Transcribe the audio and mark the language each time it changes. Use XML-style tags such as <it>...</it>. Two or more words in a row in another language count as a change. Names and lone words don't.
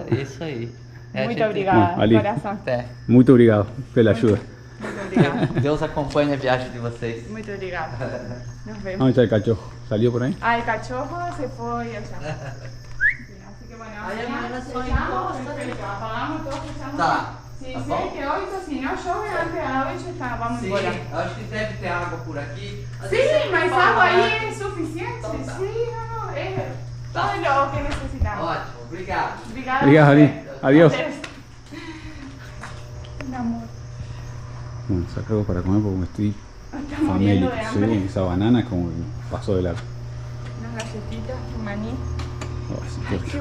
<pt>É isso aí. É, Muito gente, obrigada, Bom, Ali. coração. Até. Muito obrigado pela ajuda. Muito obrigada. Deus acompanhe a viagem de vocês. Muito obrigada.</pt> <es>Nos vemos. ¿Dónde está el cachorro? ¿Salió por ahí? Ah, el cachorro se fue allá. Así que bueno,</es> <pt>Aí amanhã só fechamos, encosta.</pt> <es>perfecto.</es> <pt>Apagamos todo, fechamos. Tá.</pt> <es>Si</es> <pt>Tá</pt> <es>sé</es> <pt>bom?</pt> <es>que hoy, si no llueve antes de las 8, vamos</es> <pt>Sim, embora. eu acho que deve ter água por aqui. Às</pt> <es>Sí,</es> <pt>vezes mas fala,</pt> <es>agua ahí</es> <pt>né?</pt> <es>es suficiente.</es> <pt>Então tá.</pt> <es>Sí, no, es</es> <pt>Tá.</pt> <es>todo lo que necesitamos.</es> <pt>Ótimo, obrigado. Obrigada. Obrigado, a Ali.</pt> <es>usted. Adiós. Un amor. Bueno, saco algo para comer porque me estoy Estamos muriendo famélico. de hambre. Sí, esa banana es como que pasó de largo. Unas galletitas, un maní. Oh, sí, Ay, qué</es>